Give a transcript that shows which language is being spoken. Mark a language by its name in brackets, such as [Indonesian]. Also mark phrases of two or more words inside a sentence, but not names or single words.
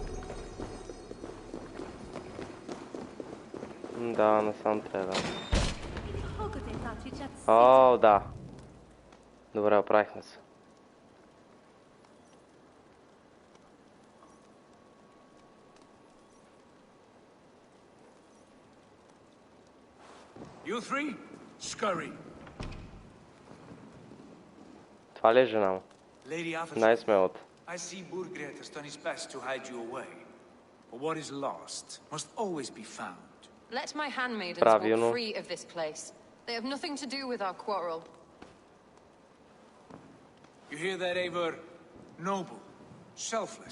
[Bulgarian] Да, насам трябва. О, да. Добре, оправихме се. [English] You three, scurry. [Bulgarian] Това ли е жена му? Най-смелата. [English] I see Burgred has done his best to hide you away. But what is lost must always be found. Let my handmaidens walk free of this place. They have nothing to do with our quarrel. You hear that, Eivor? Noble, selfless.